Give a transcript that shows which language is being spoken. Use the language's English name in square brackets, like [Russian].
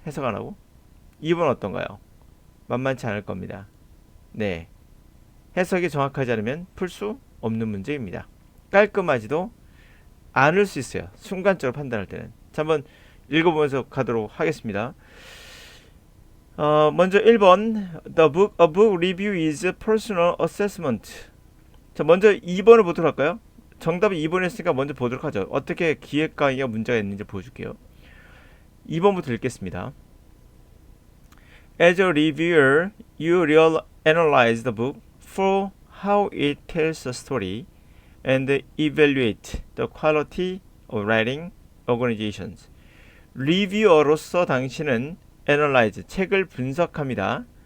[Korean] 해석 안 하고. 2번 어떤가요? 만만치 않을 겁니다. 네. 해석이 정확하지 않으면 풀 수 없는 문제입니다. 깔끔하지도 않을 수 있어요. 순간적으로 판단할 때는. 자, 한번 읽어보면서 가도록 하겠습니다. 먼저 1번. [English] A book review is personal assessment. [Korean] 자, 먼저 2번을 보도록 할까요? 정답이 2번이었으니까 먼저 보도록 하죠. 어떻게 기획 강의가 문제가 있는지 보여줄게요. 2번부터 읽겠습니다. [English] As a reviewer, you analyze the book for how it tells a story and evaluate the quality of writing organizations. [Korean] 리뷰어로서 당신은 analyze, 책을 분석합니다.